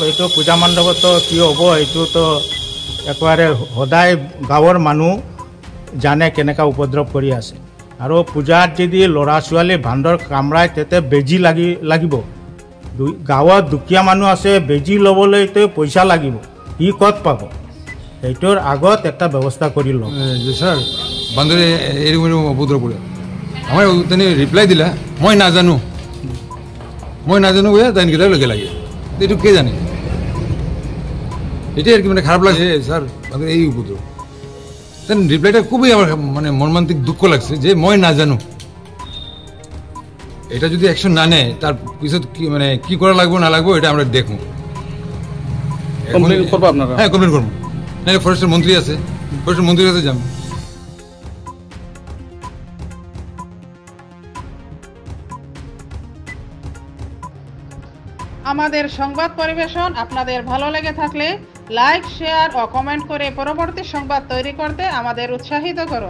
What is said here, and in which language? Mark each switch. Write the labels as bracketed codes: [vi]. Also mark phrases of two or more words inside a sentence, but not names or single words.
[as] এইটো পূজা মণ্ডপতো কি হ'ব এইটোতো একেবাৰে সদায় গাঁৱৰ মানুহ জানে কেনেকুৱা উপদ্ৰৱ কৰি আছে, আৰু পূজাত যদি ল'ৰা ছোৱালী বান্দৰ কামৰায় তেতিয়া বেজী লাগিব। গাঁৱত দুখীয়া মানুহ আছে, বেজী ল'বলৈতো পইচা লাগিব, ই ক'ত পাব? সেইটোৰ আগত এটা ব্যৱস্থা কৰি লওক। [bn] স্যার বান্দরে এরকম উপদ্রব করে আমার তেনে রিপ্লাই দিলা, [as] মই নাজানো [bn] বলে তাই লগে লাগে, এইটো কে জানে? এটাই আর কি মানে খারাপ লাগছে স্যার, বান্দরের এই উপদ্রব। তেন রিপ্লাইটা খুবই আমার মানে মর্মান্তিক দুঃখ লাগছে যে [as] মই নাজানো। [bn] এটা যদি অ্যাকশন না নেয় তার পিছত কি মানে কি করা লাগবো না লাগবো এটা আমরা দেখবো। কমপ্লেন করবো আপনারা? হ্যাঁ কমপ্লেন করবো, নাহলে ফরেস্টের মন্ত্রী আছে, ফরেস্টের মন্ত্রীর কাছে যাবো। আমাদের সংবাদ পরিবেশন আপনাদের ভালো লেগে থাকলে লাইক, শেয়ার ও কমেন্ট করে পরবর্তী সংবাদ তৈরি করতে আমাদের উৎসাহিত করুন।